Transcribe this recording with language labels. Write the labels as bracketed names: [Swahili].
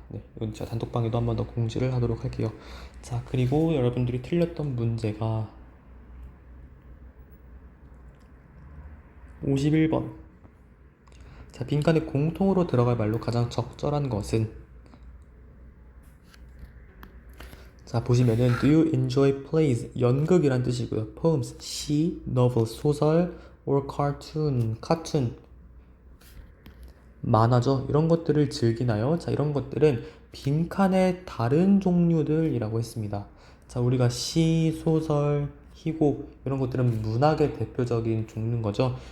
[Korean] 네, 이건 제가 단톡방에도 한 번 더 공지를 하도록 할게요. 자, 그리고 여러분들이 틀렸던 문제가 51번. 자, 빈칸에 공통으로 들어갈 말로 가장 적절한 것은. 자, 보시면은 [English] Do you enjoy plays? [Korean] 연극이란 뜻이고요. Poems, 시, novel, 소설, or cartoon, 카툰, 만화죠. 이런 것들을 즐기나요? 자, 이런 것들은 빈칸의 다른 종류들이라고 했습니다. 자, 우리가 시, 소설, 희곡 이런 것들은 문학의 대표적인 종류인 거죠.